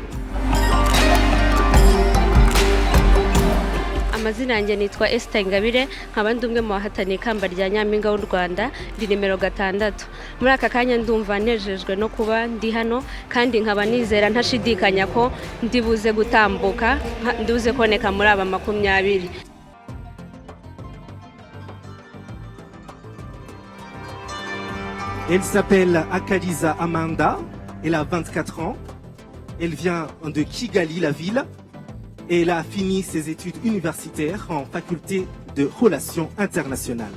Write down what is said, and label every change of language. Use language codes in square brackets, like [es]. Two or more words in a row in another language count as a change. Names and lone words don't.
[rw] amazina yanjye nitwa Esther Ingabire nkaba ndi umwe mu bahataniye ikamba rya Nyampinga w'u Rwanda ndi nimero 6 muri aka kanya ndumva nejejwe no kuba ndi hano kandi nkaba nizera ntashidikanya ko ndibuze gutambuka ndibuze koneka muri aba 20. [fr] Elle s'appelle Akaliza Amanda, elle a 24 ans, elle vient de Kigali, la ville. Et elle a fini ses études universitaires en faculté de relations internationales.